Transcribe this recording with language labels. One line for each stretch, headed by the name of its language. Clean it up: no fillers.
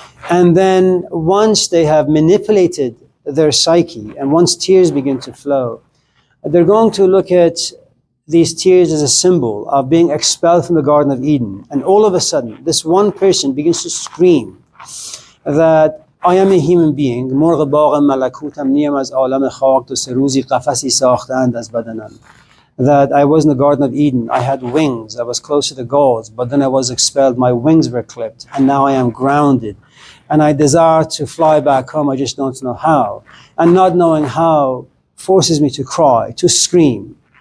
English: And then once they have manipulated their psyche, and once tears begin to flow, they're going to look at these tears as a symbol of being expelled from the Garden of Eden. And all of a sudden, this one person begins to scream that I am a human being.
Persian: مرغ باغ ملکوتم نیم از عالم خاک دو سه روزی قفسی ساختند از بدنم.
English: That I was in the Garden of Eden. I had wings. I was close to the gods, but then I was expelled. My wings were clipped, and now I am grounded. And I desire to fly back home. I just don't know how. And not knowing how forces me to cry, to scream.